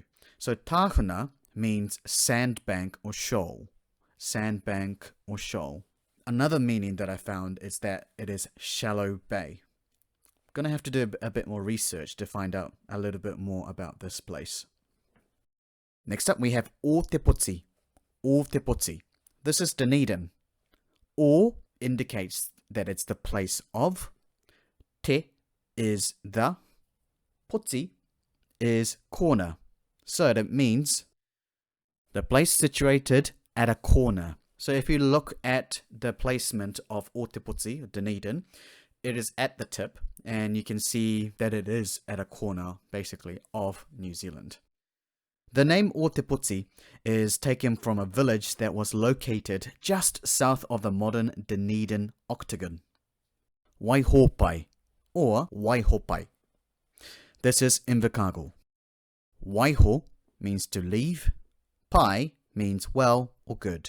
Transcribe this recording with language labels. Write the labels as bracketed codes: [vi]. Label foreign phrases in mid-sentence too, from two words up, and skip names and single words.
[en] So Tahuna means sandbank or shoal. Sandbank or shoal. Another meaning that I found is that it is shallow bay. I'm going to have to do a bit more research to find out a little bit more about this place. Next up we have O te poti. O te poti. This is Dunedin. O indicates that it's the place of. Te is the. Poti is corner. So that means the place situated at a corner. So if you look at the placement of O te poti, Dunedin, it is at the tip, and you can see that it is at a corner, basically, of New Zealand. The name O te poti is taken from a village that was located just south of the modern Dunedin Octagon. Waihope, or Waihope. This is Invercargill. Waiho means to leave. Pai means well or good.